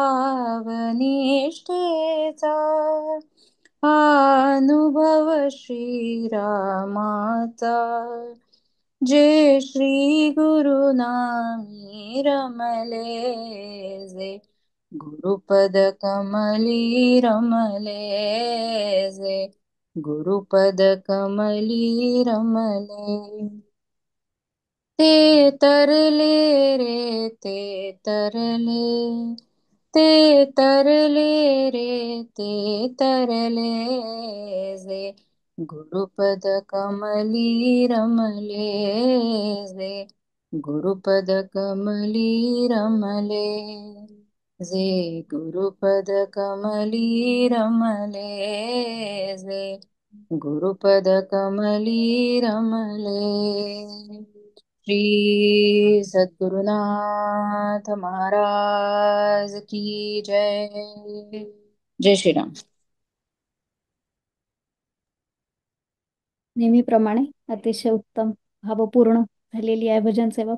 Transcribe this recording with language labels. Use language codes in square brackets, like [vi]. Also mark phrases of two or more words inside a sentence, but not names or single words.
[mr] भावनिष्ठेचा, अनुभव श्रीरामाचा, जे श्री गुरुनामी रमले, जे गुरुपद कमली रमले, जे गुरुपद कमली रमले. ते तरले रे ते तरले, ते तरले रे ते तरले, जे गुरुपद कमली रमले, जे गुरुपद कमली रमले, जे गुरुपद कमली रमले, जे गुरुपद कमली रमले. [hi] श्री सद्गुरुनाथ महाराज की जय. जय श्रीराम. [mr] नेहमीप्रमाणे अतिशय उत्तम भावपूर्ण झालेली आहे भजन सेवा.